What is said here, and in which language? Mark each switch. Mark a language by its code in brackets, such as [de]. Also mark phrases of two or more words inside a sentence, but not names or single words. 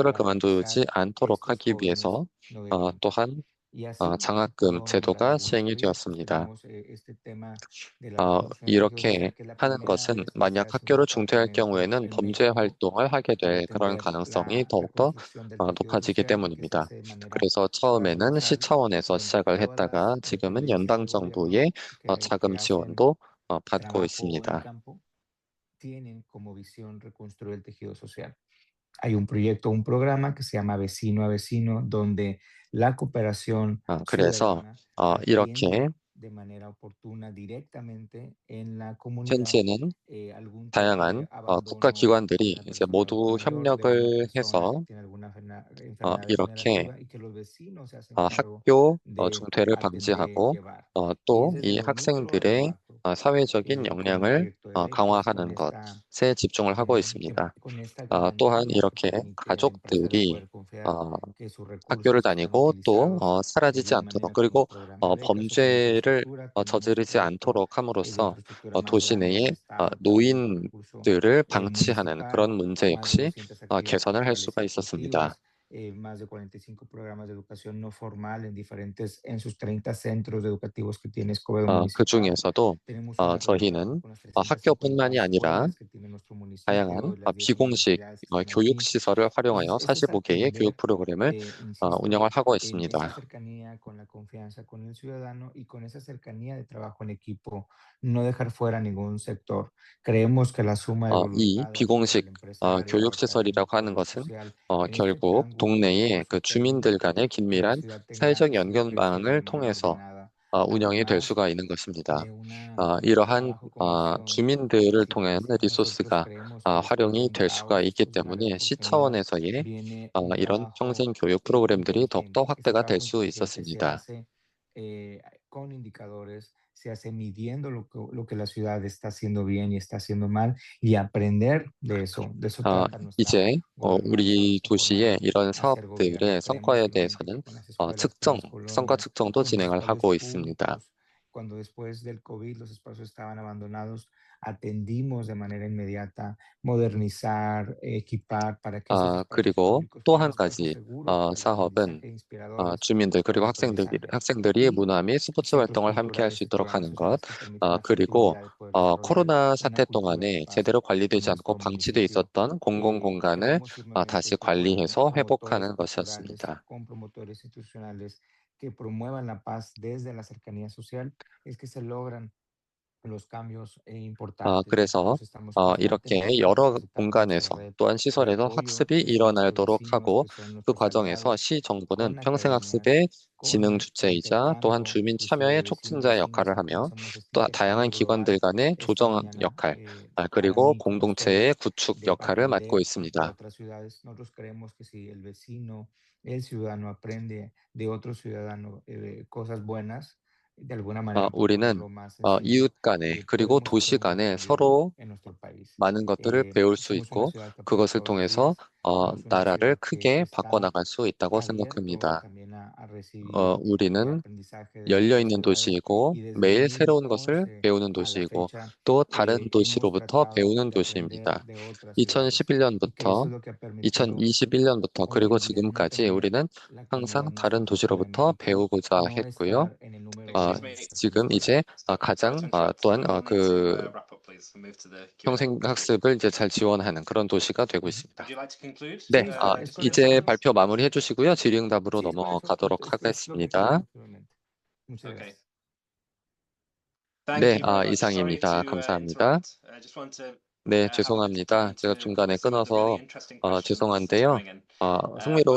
[ko] 학교를 [es] garantizar [ko] 그만두지 않도록 [es] estos [ko] 하기 [es] jóvenes [ko] 위해서 [es] no becado. [ko] 또한 [es] Y así [ko] 장학금 [es] puedo nombrar [ko] 제도가 [es] algunos [ko] 시행이 [es] proyectos. [ko] 되었습니다. [es] Tenemos este tema de la reconstrucción del tejido [ko] 이렇게 [es] social, que es la [ko] 하는 [es] primera [ko] 것은 [es] vez que se [ko] 만약 [es] hace un [ko] 학교를 중퇴할 [es] departamento [ko] 경우에는 [es] en [ko] 범죄 [es] México [ko] 활동을 하게 [es] para [ko] 될 그런 [es] atender [ko] 가능성이 [es] la [ko] 더욱더 [es] reconstrucción del tejido [ko] 높아지기 [es] social, que se [ko] 때문입니다. [es] hace de manera [ko] 그래서 처음에는 시 [es] transversal, [ko] 차원에서 [es] donde [ko] 시작을 [es] todas [ko] 했다가 [es] las [ko] 지금은 [es] dependencias [ko] 연방 [es] del gobierno [ko] 정부의 [es] que [ko] 자금 [es] hacen [ko] 지원도 받고 [es] trabajo en [ko] 있습니다. [es] campo tienen como visión reconstruir el tejido social. Hay un proyecto, un programa que se llama Vecino a Vecino, donde la cooperación [ko] 그래서 [es] ciudadana [ko] 이렇게 [es] atiende de manera oportuna directamente en la comunidad [ko] 현재는 [es] algún tipo de [ko] 다양한 국가 [es] abandono de [ko] 기관들이 [es] una [ko] 이제 [es] persona adulta [ko] 모두 [es] mayor, de una [ko] 협력을 [es] persona que [ko] 해서 [es] tiene alguna enfermedad [ko] 이렇게 [es] degenerativa y que los vecinos se hacen cargo [ko] 학교 [es] de [ko] 중퇴를 [es] atender, [ko] 방지하고 [es] llevar. Y es [ko] 또 [es] desde [ko] 이 [es] lo micro a lo [ko] 학생들의 [es] macro, [ko] 사회적인 [es] con un [ko] 역량을 [es] proyecto de becas y [ko] 강화하는 것에 집중을 하고 있습니다. [es] con esta garantía [ko] 또한 [es] no se [ko] 이렇게 [es] permite al empresario [ko] 가족들이 [es] poder confiar que sus [ko] 학교를 [es] recursos están [ko] 다니고 또 [es] utilizados de [ko] 사라지지 [es] la [ko] 않도록 [es] manera como el [ko] 그리고 [es] programa de becas o con [ko] 범죄를 [es] infraestructura. Tenemos un [ko] 저지르지 [es] proyecto [ko] 않도록 [es] de [ko] 함으로써 [es] infraestructura más [ko] 도시 [es] grande del [ko] 내에 [es] estado con recurso [ko] 노인들을 방치하는 [es] municipal, [ko] 그런 문제 [es] más de [ko] 역시 [es] 200 actividades [ko] 개선을 할 [es] culturales [ko] 수가 [es] y [ko] 있었습니다. [es] deportivas, más de 45 programas de educación no formal en sus 30 centros educativos que tiene Escobedo [ko] 그 [es] Municipal. [ko] 중에서도 [es] Tenemos una colaboración [ko] 저희는 [es] con las 350 [ko] 학교뿐만이 아니라 [es] escuelas que tiene nuestro municipio [ko] 다양한 [es] y las 10 [ko] 비공식 [es] universidades que están [ko] 교육 [es] aquí. [ko] 시설을 [es] Entonces, [ko] 활용하여 [es] eso es [ko] 45개의 교육 [es] atender, [ko] 프로그램을 [es] insisto, [ko] 운영을 하고 [es] en esa [ko] 있습니다. [es] cercanía con la confianza con el ciudadano y con esa cercanía de trabajo en equipo, no dejar fuera ningún sector. Creemos que la suma de [ko] 이 [es] voluntades entre [ko] 비공식 [es] el empresario, lo [ko] 교육 시설이라고 [es] académico y [ko] 하는 [es] lo [ko] 것은 [es] social en este [ko] 결국 [es] triángulo es lo [ko] 동네의 [es] que [ko] 주민들 [es] permite [ko] 간의 [es] que la [ko] 긴밀한 [es] ciudad tenga [ko] 사회적 [es] siga creciendo [ko] 연결망을 [es] de manera [ko] 통해서 [es] ordenada. [ko] 운영이 될 [es] Además [ko] 수가 있는 것입니다. [es] de un [ko] 이러한 [es] trabajo con visión [ko] 주민들을 통한 [es] estratégica, nosotros [ko] 리소스가 [es] creemos que después de [ko] 활용이 [es] un [ko] 될 수가 [es] caos, [ko] 있기 [es] después de una [ko] 때문에 시 [es] oportunidad, [ko] 차원에서의 [es] viene un [ko] 이런 [es] trabajo [ko] 평생 교육 프로그램들이 더욱더 [es] inteligente. Este [ko] 확대가 될 [es] trabajo [ko] 수 [es] inteligente se [ko] 있었습니다. [es] hace con indicadores, se hace midiendo lo que la ciudad está haciendo bien y está haciendo mal y aprender de eso. De eso trata nuestra [ko] 이제 [es] gobernanza, [ko] 우리 [es] nuestra forma [ko] 도시의 이런 [es] de hacer gobierno. [ko] 사업들의 [es] Creemos [ko] 성과에 [es] firmemente que [ko] 대해서는 [es] con las escuelas, con las [ko] 성과 [es] colonias, [ko] 측정도 [es] con los [ko] 진행을 [es] espacios [ko] 하고 있습니다. [es] públicos, cuando después del COVID los espacios estaban abandonados, atendimos de manera inmediata, modernizar, equipar para que esos espacios [ko] 그리고 [es] públicos [ko] 또 [es] fueran [ko] 한 [es] espacios [ko] 가지 [es] seguros para el [ko] 사업은 [es] aprendizaje, inspiradores [ko] 주민들 [es] para [ko] 그리고 [es] el aprendizaje. [ko] 학생들이 [es] Y [ko] 문화 및 스포츠 [es] centros [ko] 활동을 함께 할 수 [es] culturales y [ko] 있도록 [es] programas [ko] 하는 것, [es] sociales que permitan la [ko] 그리고 [es] posibilidad de poder desarrollar [ko] 코로나 [es] una [ko] 사태 [es] cultura de [ko] 동안에 [es] paz [ko] 제대로 [es] en [ko] 관리되지 않고 [es] nuestro [ko] 방치돼 [es] municipio. [ko] 있었던 공공공간을 [es] Creemos firmemente [ko] 다시 [es] que [ko] 관리해서 [es] con promotores [ko] 회복하는 [es] culturales, [ko] 것이었습니다. [es] con promotores institucionales que promuevan la paz desde la cercanía social, es que se logran los cambios importantes. [ko] 그래서 [es] Nosotros estamos constantemente [ko] 이렇게 여러 [es] capacitando nuestra [ko] 공간에서 [es] red [ko] 또한 [es] de [ko] 시설에서 [es] apoyo, [ko] 학습이 [es] que son nuestros [ko] 일어나도록 [es] vecinos, [ko] 하고 [es] que son [ko] 그 [es] nuestros [ko] 과정에서 [es] aliados, [ko] 시 정부는 [es] con academias, [ko] 평생학습의 진흥 [es] con [ko] 주체이자 또한 [es] intercambio [ko] 주민 [es] justo [ko] 참여의 [es] de vecino a [ko] 촉진자 [es] vecino. [ko] 역할을 [es] Siempre [ko] 하며 [es] hacemos este [ko] 또 다양한 [es] intercambio [ko] 기관들 [es] global. [ko] 간의 [es] Esta [ko] 조정 [es] mañana, [ko] 역할, [es] para [ko] 그리고 [es] mí, como [ko] 공동체의 [es] escobedo, [ko] 구축 [es] de [ko] 역할을 맡고 [es] aprender de [ko] 있습니다. [es] otras ciudades, nosotros creemos que si el vecino, el ciudadano aprende de otro ciudadano cosas buenas, de alguna manera, por [ko] 우리는 [es] ponerlo más sencillo, [ko] 이웃 간에 그리고 [es] podemos [ko] 도시 [es] hacer un [ko] 간에 [es] cambio [ko] 서로 [es] en nuestro país. [ko] 많은 것들을 배울 수 [es] Somos una [ko] 있고 [es] ciudad capaz [ko] 그것을 [es] todos los [ko] 통해서 [es] días, somos una [ko] 나라를 [es] ciudad que [ko] 크게 [es] está [ko] 바꿔나갈 수 있다고 [es] abierto [ko] 생각합니다. [es] también a recibir [ko] 우리는 [es] aprendizaje de [ko] 열려있는 [es] otras ciudades [ko] 도시이고 [es] y desde [ko] 매일 새로운 것을 [es] 2011 [ko] 배우는 [es] a la [ko] 도시이고 [es] fecha [ko] 또 다른 [es] hemos [ko] 도시로부터 [es] tratado [ko] 배우는 [es] de aprender [ko] 도시입니다. [es] de otras ciudades, porque eso [ko] 2011년부터 [es] es lo que ha permitido [ko] 2021년부터 그리고 [es] mantener [ko] 지금까지 우리는 [es] la [ko] 항상 [es] calidad más [ko] 다른 [es] alta para [ko] 도시로부터 [es] nunca [ko] 배우고자 [es] no [ko] 했고요. [es] estar en el número [en] Excuse [es] uno [en] me. [es] de [ko] 지금 [es] nuestra [ko] 이제 [en] Sorry [ko] 가장 [en] to interrupt. [ko] 또한 [en] We'll need to [ko] 그 [en] wrap up, please, and move to the Q&A. [ko] 평생학습을 이제 잘 지원하는 그런 도시가 되고 있습니다. [en] Would you like to conclude? [ko] 네, [es] Sí, es [en] Just in [ko] 이제 [es] con eso. [ko] 발표 마무리해 주시고요. 질의응답으로 [es] Sí, es con eso. [ko] 넘어가도록 [es] Es lo que [ko] 하겠습니다. [es] quería, efectivamente. Muchas [en] Okay. [es] gracias. [en] Thank [ko] 네, [en] you very much. Sorry [ko] 이상입니다. [en] to [ko] 감사합니다. [en] interrupt. I just want to [ko] 네, [en] have a bit of [ko] 죄송합니다. [en] time [ko] 제가 [en] to [ko] 중간에 [en] cover some of the really [ko] 끊어서 [en] interesting questions [ko] 죄송한데요. [en] coming in. [ko] 흥미로운